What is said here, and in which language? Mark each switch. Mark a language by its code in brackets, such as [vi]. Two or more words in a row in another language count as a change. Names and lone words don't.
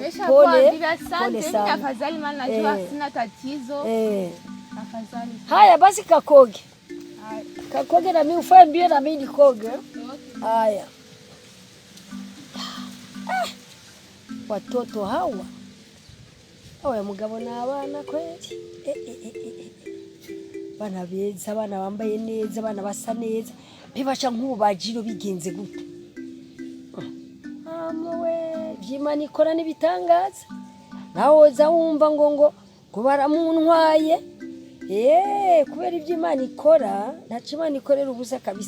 [sw] Pole sana. Afadhali maana najua sina tatizo. Afadhali. Haya basi kakoge. Haya. Kakoge na mimi ufanye mbio na mimi nikoge. Haya. Watoto hawa. [rn] Oya mugabo na abana kweli. Bana beza, bana bambaye neza, bana basa neza. Bibasha nk'ubajiro bigenze gute. Vy'Imana ikora n'ibitangaza nawe za wumva ngo baramuntwaye kubera ivy'Imana ikora ntaco Imana ikorera ubusa kabisa.